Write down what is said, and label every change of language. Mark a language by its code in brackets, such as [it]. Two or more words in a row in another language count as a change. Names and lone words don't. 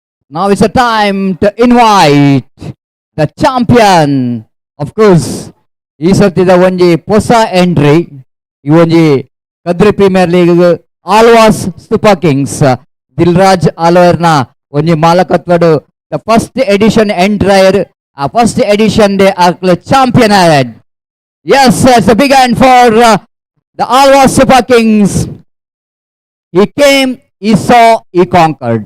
[en] Now it's a time to invite the champion. Of course, [tcy] ಈ ಸರ್ತಿದ ಒಂಜಿ ಹೊಸ ಎಂಟ್ರಿ ಈ ಒಂಜಿ ಕದ್ರಿ ಪ್ರೀಮಿಯರ್ ಲೀಗ್ ಆಳ್ವಾಸ್ ಸೂಪರ್ ಕಿಂಗ್ಸ್ ದಿಲ್ರಾಜ್ ಆಳ್ವಾರ್ನ ಒಂಜಿ ಮಾಲಕತ್ವಡು [en] the first edition [tcy] ಎಂಟ್ರೈರ್ ಆ [en] first edition [tcy] ಡೆ ಆಕ್ಲ ಚಾಂಪಿಯನ್ ಆಡ್. [en] Yes, it's a big hand for the Alwas Super Kings. He came, he saw, he conquered.